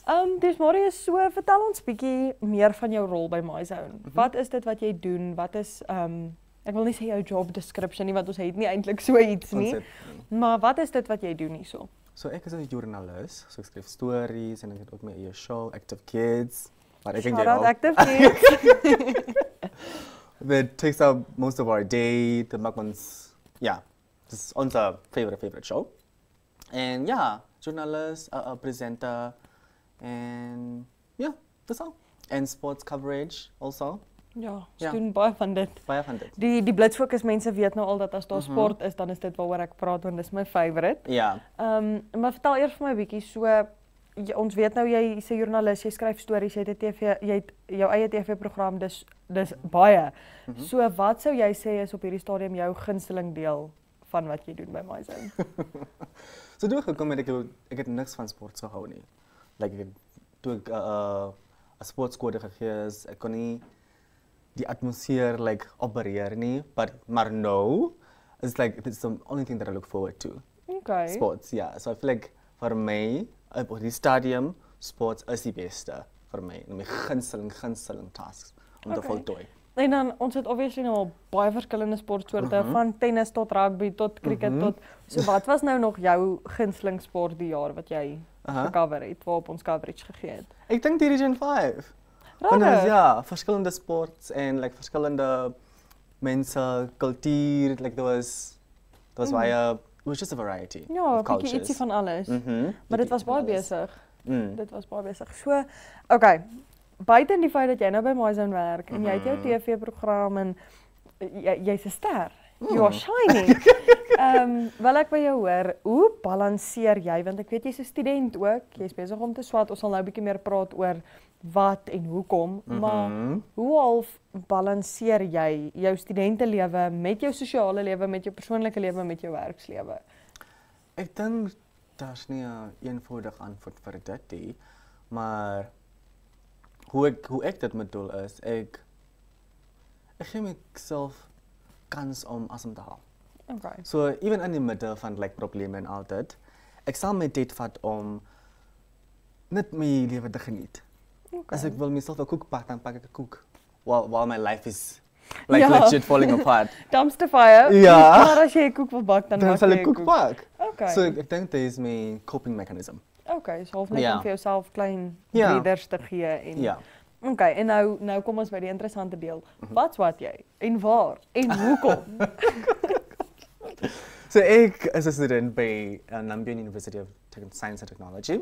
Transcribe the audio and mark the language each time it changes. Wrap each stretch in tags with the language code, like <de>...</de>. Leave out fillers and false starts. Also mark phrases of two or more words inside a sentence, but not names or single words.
<af>Desmarius, so vertel ons bietjie meer van jou rol by MyZone. Wat is dit wat jy doen? Wat is ek wil nie sê jou</af> <en>job description</en> <af>nie, want ons het nie eintlik so iets nie. Maar wat is dit wat jy doen hierso? So ek is 'n joernalis, so ek skryf stories en ek het ook my eie show, Active Kids. Maar ek en jy ook. Active Kids.</af> <en>That takes up most of our day.</en> <af>Dit maak ons, ja,</af> <en>this is</en> <af>ons</af> <en>favorite show. And ja, journalist, presenter, and yeah, that's all. And sports coverage also.</en> <af>Ja, ons doen baie van dit. Baie van dit. Die Blitsfokus mense weet nou al dat as daar sport is, dan is dit waaroor ek praat want dis my favourite. Ja. Maar vertel eers vir my 'n bietjie so ons weet nou jy is 'n joernalis, jy skryf stories, jy het jou eie TV-program, dis baie. So wat sou jy sê is op hierdie stadium jou gunsteling deel van wat jy doen by MyZone? So toe gekom het ek het niks van sport gehou nie. Like toe ek 'n sportkode gegee is, ek kon nie die atmosfeer like opereer nie, maar nou</af> <en>it's like it's the only thing that I look forward to.</en> <af>Okay.</af> <en>Sports, yeah. So I feel like</en> <af>vir my op die stadium sports is die beste vir my. My gunsteling tasks om te voltooi. En dan ons het obviously nou al baie verskillende sportsoorte van tennis tot rugby tot cricket tot so wat was nou nog jou gunsteling sport die jaar wat jy gecover het, waarop ons coverage gegee het? Ek dink die Region 5. Regtig? Ja, verskillende sports en like verskillende mense, kultuur,</af> <en>like there was</en> <af>baie</af> <en>it was just a variety</en> <af>Ja,</af> <en>of</en> <af>'n bietjie</af> <en>cultures.</en> <af>ietsie van alles. Maar dit Bietjie was van baie alles. besig. Dit was baie besig. So, okay. Buite die feit dat jy nou by MyZone werk en jy het jou TV-program en jy's 'n ster.</af> <en>You are shining.</en> <af>Wil ek by jou hoor, hoe balanseer jy want ek weet jy's 'n student ook, jy's besig om te swat. Ons sal nou 'n bietjie meer praat oor wat en hoekom, maar hoe half balanseer jy jou studentelewe met jou sosiale lewe, met jou persoonlike lewe, met jou werkslewe? Ek dink daar's nie 'n eenvoudige antwoord vir dit nie, maar hoe ek dit bedoel is, ek gee myself kans om asem te haal. Okay.</af> <en>So even</en> <af>in die middel van like probleme en al dit, ek sal my tyd vat om net my lewe te geniet. As ek wil myself 'n koek pak, dan pak ek 'n koek.</af> <en>While my life is like legit falling apart. Dumpster fire.</en> <af>Ja. Maar as jy 'n koek wil bak, dan Dan maak sal jy ek 'n koek pak. Okay. So ek dink dit is my</af> <en>coping mechanism.</en> <af>Okay, so half net Ja. om vir jouself klein Ja. breathers te gee en Ja. Okay, en nou kom ons by die interessante deel. Wat's wat jy en waar en hoekom? So ek is 'n student by Namibia University of Science and Technology.</af>